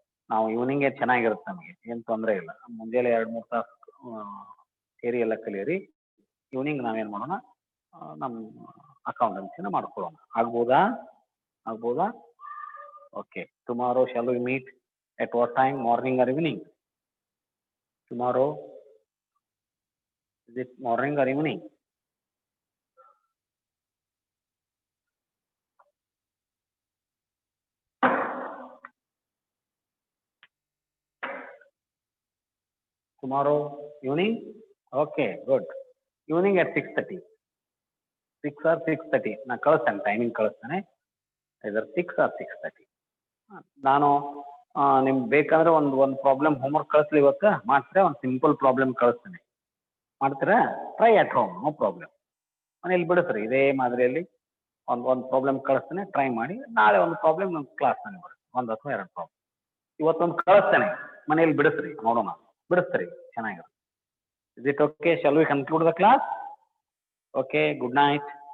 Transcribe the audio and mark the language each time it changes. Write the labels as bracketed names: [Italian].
[Kannada] ನಾವು ಈವ್ನಿಂಗೇ ಚೆನ್ನಾಗಿರುತ್ತೆ, ನಮಗೆ ಏನು ತೊಂದರೆ ಇಲ್ಲ. ಮುಂಜಾನೆ 2-3 ತಾಸು ಥಿಯರಿ ಎಲ್ಲ ಕಲಿಯಿರಿ. ಈವ್ನಿಂಗ್ ನಾವೇನು ಮಾಡೋಣ, ನಮ್ಮ ಅಕೌಂಟೆನ್ಸಿನ ಮಾಡ್ಕೊಳ್ಳೋಣ. ಆಗ್ಬೋದಾ? [English] Okay. Tomorrow shall we meet at what time? Morning or evening? Tomorrow, is it morning or evening? Tomorrow evening? Okay, good. Evening at 6:30. 6 or 6:30. [Kannada] ನಾನು ಕಳಿಸ್ತೇನೆ, ಟೈಮಿಂಗ್ ಕಳಿಸ್ತೇನೆ. [English] either 6 or 6:30. [Kannada] ನಾನು ನಿಮ್ಗೆ ಬೇಕಂದ್ರೆ ಒಂದು ಪ್ರಾಬ್ಲಮ್ ಹೋಮ್ವರ್ಕ್ ಕಳಿಸ್ಲಿ. ಇವತ್ತು ಮಾಡ್ತೀರಾ? ಒಂದು ಸಿಂಪಲ್ ಪ್ರಾಬ್ಲಮ್ ಕಳಿಸ್ತೇನೆ, ಮಾಡ್ತೀರಾ? [English] Try at home, no problem. [Kannada] ಮನೇಲಿ ಬಿಡಿಸ್ರಿ ಇದೇ ಮಾದರಿಯಲ್ಲಿ ಒಂದು ಪ್ರಾಬ್ಲಮ್ ಕಳಿಸ್ತೇನೆ, ಟ್ರೈ ಮಾಡಿ. ನಾಳೆ ಒಂದು ಪ್ರಾಬ್ಲಮ್ ನಮ್ಮ ಕ್ಲಾಸ್ನಲ್ಲಿ ಬರುತ್ತೆ, 1 ಅಥವಾ 2 ಪ್ರಾಬ್ಲಮ್. ಇವತ್ತೊಂದು ಕಳಿಸ್ತೇನೆ, ಮನೇಲಿ ಬಿಡಿಸ್ರಿ, ನೋಡೋಣ. ಬಿಡಿಸ್ರಿ ಚೆನ್ನಾಗಿರುತ್ತೆ. [English] Is it okay? Shall we conclude the class? Okay, good night.